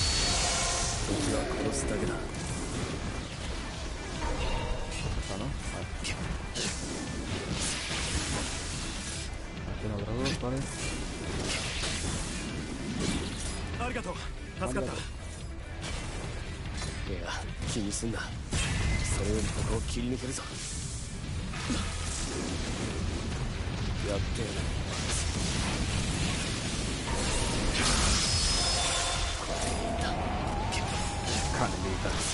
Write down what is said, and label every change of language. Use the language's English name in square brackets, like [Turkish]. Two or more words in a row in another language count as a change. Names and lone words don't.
[Spanish] Está, ¿no? Vale. Aquí no habrá dos, vale. [Japanese] Arigato. 助かった。いや、気にすんな。それよりここを切り抜けるぞ。やってやる。Canelita.